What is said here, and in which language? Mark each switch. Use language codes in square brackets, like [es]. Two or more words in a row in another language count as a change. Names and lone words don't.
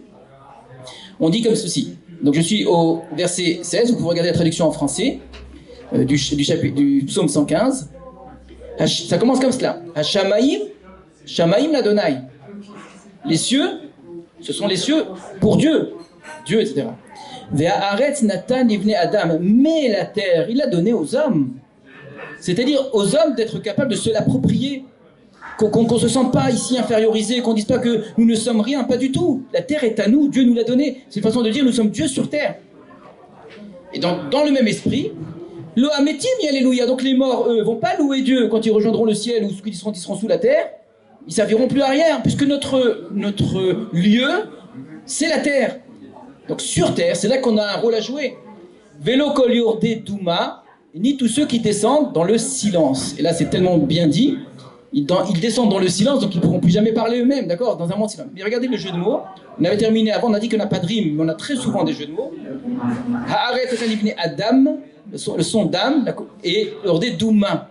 [fr] On dit comme ceci. Donc, je suis au verset 16, vous pouvez regarder la traduction en français du psaume 115. Ça commence comme cela. [he] השמים, שמים לה. [fr] Les cieux, ce sont les cieux pour Dieu, etc. [he] והארץ נתן לבני אדם, [fr] mais la terre, il l'a donné aux hommes. C'est-à-dire aux hommes d'être capables de se l'approprier, qu'on ne se sente pas ici infériorisé, qu'on ne dise pas que nous ne sommes rien, pas du tout. La terre est à nous, Dieu nous l'a donnée. C'est une façon de dire nous sommes Dieu sur terre. Et dans le même esprit, [he] לא המתים הללויה. [fr] Donc les morts, eux, vont pas louer Dieu quand ils rejoindront le ciel ou ils seront sous la terre. Ils serviront plus à rien, puisque notre lieu, c'est la terre. Donc sur terre, c'est là qu'on a un rôle à jouer. [he] ולא כל יורדי דומה, [fr] ni tous ceux qui descendent dans le silence. Et là, c'est tellement bien dit. Ils descendent dans le silence, donc ils ne pourront plus jamais parler eux-mêmes, d'accord? Dans un monde silence. Mais regardez le jeu de mots. On avait terminé avant, on a dit qu'on n'a pas de rime, mais on a très souvent des jeux de mots. [he] הארץ לבני אדם, [fr] le son d'âme, et [he] יורדי דומה.